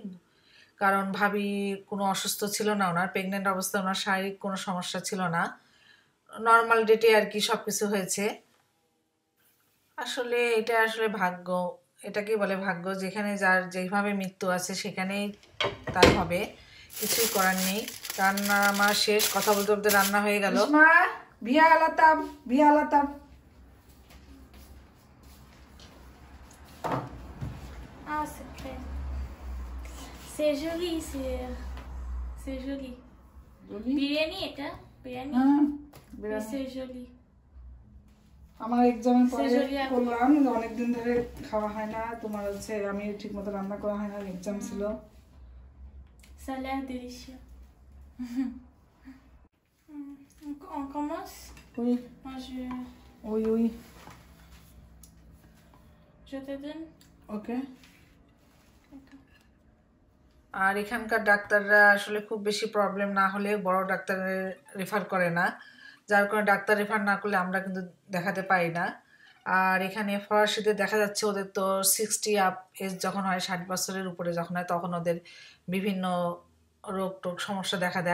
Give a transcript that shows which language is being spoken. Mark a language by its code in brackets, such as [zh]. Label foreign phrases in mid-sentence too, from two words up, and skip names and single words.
[bn] কারণ ভাবি কোনো অসুস্থ ছিল না, ওনার প্রেগনেন্ট অবস্থায় ওনার শারীরিক কোনো সমস্যা ছিল না, [en] normal date [bn] আর কি সব কিছু হয়েছে। আসলে এটা আসলে ভাগ্য, এটাকে বলে ভাগ্য। যেখানে যার যেভাবে মৃত্যু আছে সেখানেই তার হবে, কিছুই করার নেই। রান্না আমার শেষ, কথা বলতে বলতে রান্না হয়ে গেল। বিয়া আলাতাম, বিয়া আলাতাম। [fr] Ah, c'est joli, c'est joli. [bn] বিরিয়ানি এটা বিরিয়ানি, [fr] c'est joli. [bn] আমার এক্সামের পরে করলাম, অনেকদিন ধরে খাওয়া হয় না, তোমার হচ্ছে আমি ঠিকমতো রান্না করা হয় না, এক্সাম ছিল। [fr] Ça a l'air délicieux. On commence? Oui. Moi, Oui, oui. je te donne. [bn] ওকে। আর এখানকার ডাক্তাররা আসলে খুব বেশি প্রবলেম না হলে বড় ডাক্তারের রেফার করে না, যার কারণে ডাক্তার রেফার না করলে আমরা কিন্তু দেখাতে পারি না। আর এখানে ফরাসিদের দেখা যাচ্ছে ওদের তো 60 [en] up age [bn] যখন হয়, 60 বছরের উপরে যখন হয়, তখন ওদের বিভিন্ন রোগ টোগ সমস্যা দেখা দেয়।